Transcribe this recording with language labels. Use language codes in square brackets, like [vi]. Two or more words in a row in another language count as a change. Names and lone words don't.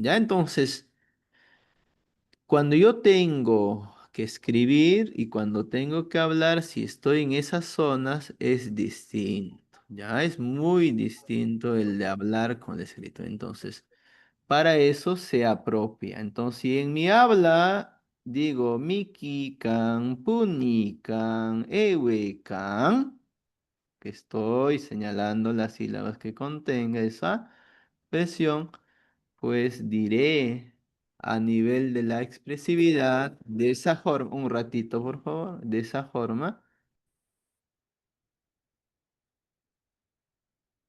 [es] Ya entonces, cuando yo tengo que escribir y cuando tengo que hablar, si estoy en esas zonas, es distinto. Ya es muy distinto el de hablar con el escrito. Entonces, para eso se apropia. Entonces, si en mi habla digo [qu] mikikan, punikan, ewekan, [es] que estoy señalando las sílabas que contenga esa expresión, pues diré a nivel de la expresividad, de esa forma, un ratito por favor, de esa forma,